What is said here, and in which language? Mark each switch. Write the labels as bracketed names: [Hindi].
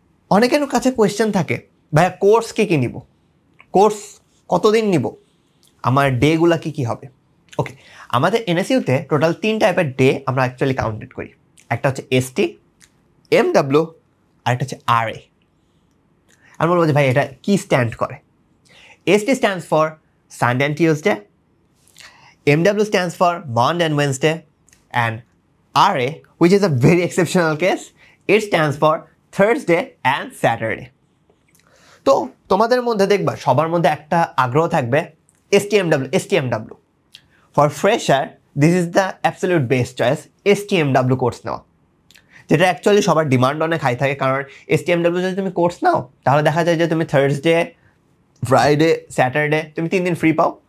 [Bangla] অনেকের কাছে কোয়েশ্চেন থাকে, ভাইয়া কোর্স কী কী নিব, কোর্স কতদিন নিব, আমার ডেগুলা কী কী হবে। ওকে, আমাদের NSUতে টোটাল 3 টাইপের ডে আমরা অ্যাকচুয়ালি কাউন্টেড করি। একটা হচ্ছে ST, MW, আর একটা হচ্ছে RA। আমি বলবো যে ভাই এটা কি স্ট্যান্ড করে। [English] ST stands for Sunday and Tuesday, MW stands for Monday and Wednesday, and RA, which is a very exceptional case, it stands for Thursday and Saturday. [Bangla] তো তোমাদের মধ্যে দেখবা সবার মধ্যে একটা আগ্রহ থাকবে STMW. [English] For fresher, this is the absolute best choice, [Bangla] STMW course নেওয়া, যেটা অ্যাকচুয়ালি সবার ডিমান্ড অনেক হাই থাকে। কারণ STMW যদি তুমি কোর্স নাও তাহলে দেখা যায় যে তুমি থার্সডে, ফ্রাইডে, স্যাটারডে তুমি 3 দিন ফ্রি পাও।